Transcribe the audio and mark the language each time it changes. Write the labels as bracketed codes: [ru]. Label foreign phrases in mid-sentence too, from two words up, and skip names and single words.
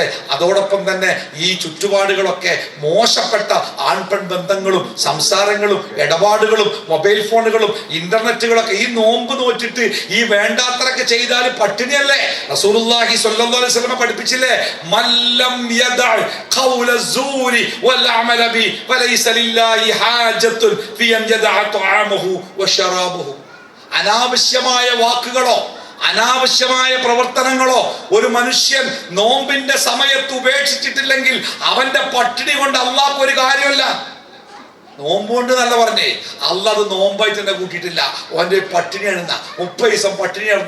[ml] അതോടൊപ്പം തന്നെ ഈ ചുറ്റുപാടുകളൊക്കെ മോശപ്പെട്ട ആൺപെൺ ബന്ധങ്ങളും സംസാരങ്ങളും ഇടപാടുകളും മൊബൈൽ ഫോണുകളും ഇന്റർനെറ്റുകളൊക്കെ ഈ നോമ്പ് നോറ്റിട്ട് ഈ വേണ്ടാത്രൊക്കെ ചെയ്താൽ പട്ടിണിയല്ലേ? [ar] رسول الله صلى الله عليه وسلم പഠിപ്പിച്ചില്ലേ, من لم يدع قول الزور والعمل به فليس لله حاجة في أن يدع طعامه وشرابه. [ml] അനാവശ്യമായ വാക്കുകളോ അനാവശ്യമായ പ്രവർത്തനങ്ങളോ ഒരു മനുഷ്യൻ നോമ്പിന്റെ സമയത്ത് ഉപേക്ഷിച്ചിട്ടില്ലെങ്കിൽ അവന്റെ പട്ടിണി കൊണ്ട് അള്ളാഹ്ക്ക് ഒരു കാര്യമല്ല. നോമ്പ് കൊണ്ട് നല്ല പറഞ്ഞേ, അള്ളാഹ് അത് നോമ്പായിട്ട് തന്നെ കൂട്ടിയിട്ടില്ല. ഓന്റെ പട്ടിണിയാണ്. 30 ദിവസം പട്ടിണിയായിരുന്നു.